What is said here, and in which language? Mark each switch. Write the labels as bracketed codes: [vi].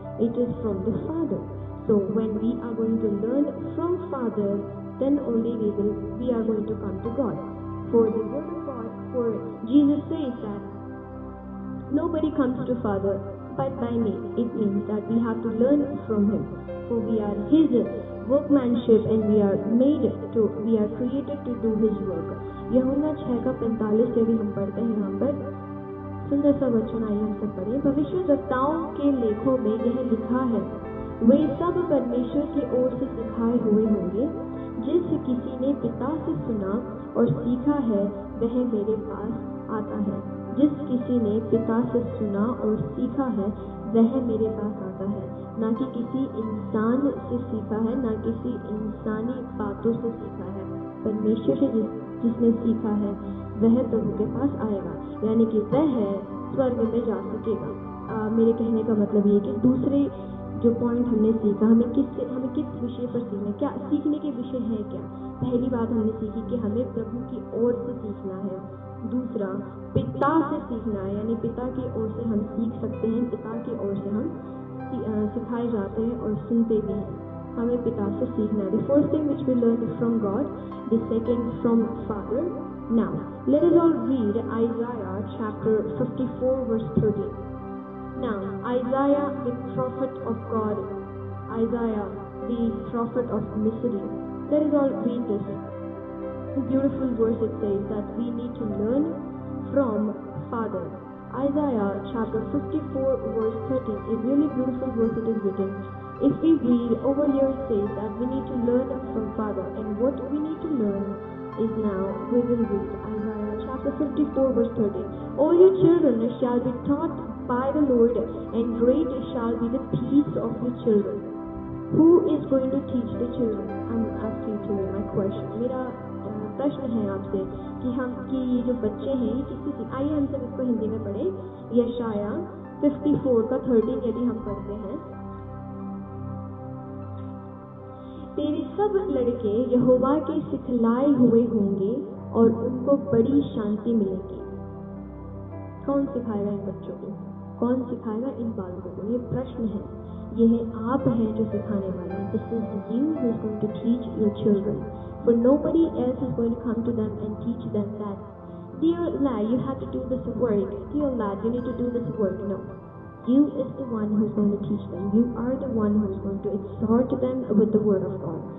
[en] It is from the Father. So when we are going to learn from Father, then only we are going to come to God. For the word of God, for Jesus says that nobody comes to Father but by me. It means that we have to learn from Him. For we are His workmanship and we are created to do His work. [hi] यूहन्ना 6 का 45 यदि हम पढ़ते हैं, यहाँ पर सुंदर सा वचन आइए हम सब पढ़ें. भविष्यद्वक्ताओं के लेखों में यह लिखा है, वे सब परमेश्वर की ओर से सिखाए हुए होंगे. जिस किसी ने पिता से सुना और सीखा है वह मेरे पास आता है. जिस किसी ने पिता से सुना और सीखा है वह मेरे पास आता है. ना कि किसी इंसान से सीखा है, ना किसी इंसानी बातों से सीखा है. परमेश्वर से जिसने सीखा है वह प्रभु के पास आएगा, यानी कि वह स्वर्ग में जा सकेगा. मेरे कहने का मतलब ये कि दूसरे जो पॉइंट हमने सीखा, हमें किस विषय पर सीखना है, क्या सीखने के विषय है क्या. पहली बात हमने सीखी कि हमें प्रभु की ओर से सीखना है. दूसरा, पिता से सीखना है, यानी पिता की ओर से हम सीख सकते हैं, पिता की ओर से हम सिखाए जाते हैं और सुनते भी हैं. हमें पिता से सीखना है. [en] The first thing which we learned from God, the second from Father. Now, let us all read Isaiah chapter 54 verse 13. Now, Isaiah, the prophet of God, Isaiah, the prophet of mystery. Let us all read this beautiful verse. It says that we need to learn from Father. Isaiah chapter 54 verse 13, a really beautiful verse it is written. If we read over here, it says that we need to learn from Father, and what we need to learn is now we will read Isaiah chapter 54 verse 13. All your children shall be taught by the Lord, and great shall be the peace of your children. Who is going to teach the children? I'm asking to you my question. [hi] मेरा प्रश्न है आपसे कि ये जो बच्चे हैं ये किससे सीख. आइए हम सब इसको हिंदी में पढ़ें. यशाया 54 का 13 यदि हम पढ़ते हैं, तेरे सब लड़के यहोवा के सिखलाए हुए होंगे और उनको बड़ी शांति मिलेगी. कौन सिखाएगा इन बच्चों को? कौन सिखाएगा इन बालकों को? ये प्रश्न है. यह आप हैं जो सिखाने वाले हैं. [en] This is you who is going to teach your children. For nobody else is going to come to them and teach them that, dear lad, you have to do this work. Dear lad, you need to do this work. No. You is the one who is going to teach them. You are the one who is going to exhort them with the word of God.